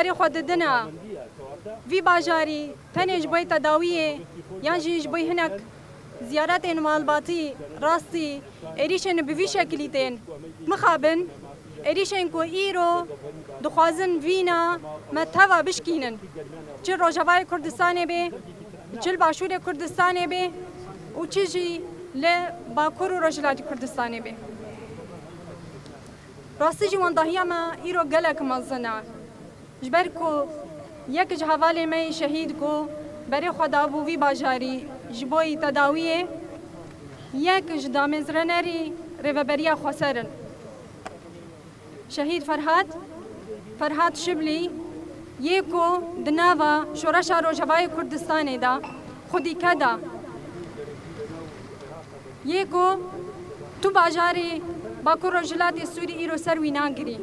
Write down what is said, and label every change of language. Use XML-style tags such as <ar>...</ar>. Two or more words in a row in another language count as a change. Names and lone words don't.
<ku>بەری خۆ ددنە وی باژاری تەنێش بۆی تەداویێ یان ژیش بۆی هەنێک زیارەتێن ماڵباتی ڕاستی ئێریشێن بڤی شەکلی تێن مخابن ئێریشێن کۆ ئیرۆ دخوازن ڤینە مەتەڤە بشکینن چ ڕۆژاوای کوردستانێ بێ چل باشوورێ کوردستانێ بێ و چیژی لە باکوور و ڕۆژهەڵاتی کوردستانێ بێ. ڕاستیژی وەنداهیەمە ئیرۆ گەلێک مەزنە ji ber ku yek ji hevalê me şehîd ku berê xwe dabû vî bajarî ji bo tedawiyê yek ji damezrenerî rêveberiya xweserin. Şehîd Ferhat Şiblî yê ku di nava şoreşa Rojavayê Kurdistanê de xwedîke da yê ku tu bajarê Bakur Rojhilatê Sûrî îro ser wî nagirî.</ku>